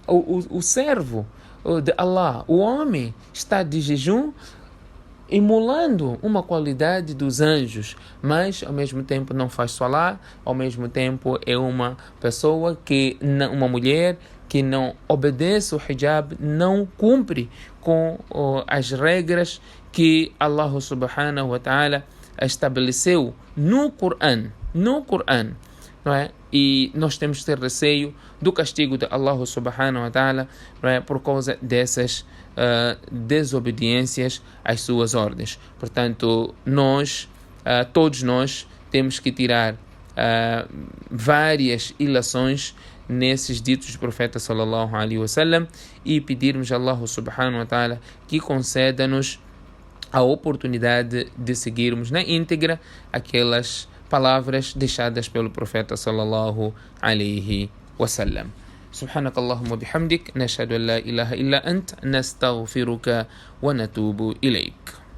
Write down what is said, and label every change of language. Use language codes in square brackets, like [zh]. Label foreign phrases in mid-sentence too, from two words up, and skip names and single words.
[pt] O servo de Allah, o homem, está de jejum, emulando uma qualidade dos anjos, mas ao mesmo tempo não faz salat, ao mesmo tempo é uma pessoa uma mulher que não obedece o hijab, não cumpre com as regras que Allah [ar] سبحانه وتعالى [pt] estabeleceu no Coran, não é? E nós temos que ter receio do castigo de Allah [ar] سبحانه وتعالى, [pt] não é? Por causa dessas desobediências às suas ordens. Portanto, todos nós temos que tirar várias ilações nesses ditos do profeta [ar] صلى الله عليه وسلم [pt] e pedirmos a Allah [ar] سبحانه وتعالى [pt] que conceda-nos a oportunidade de seguirmos na íntegra aquelas palavras deixadas pelo profeta [ar] صلى الله عليه وسلم. سبحانك اللهم وبحمدك نشهد أن لا إله إلا أنت نستغفرك ونتوب إليك.